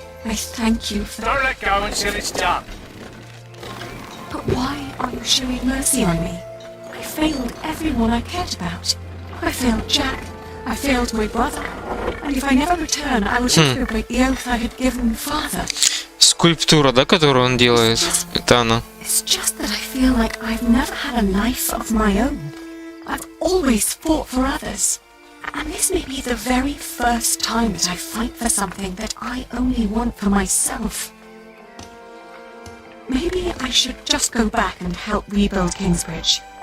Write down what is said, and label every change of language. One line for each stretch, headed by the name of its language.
English: I thank you for... Don't let go until it's done. But why are you showing mercy on me? I failed everyone I cared about. I failed Jack. I failed my brother. And if I never return, I will also break the oath I had given father.
Russian: Скульптура, да, которую он делает? Это она.
English: It's just that I feel like I've never had a life of my own. I've always fought for others. And this may be the very first time that I fight for something that I only want for myself. Maybe I should just go back and help rebuild Kingsbridge.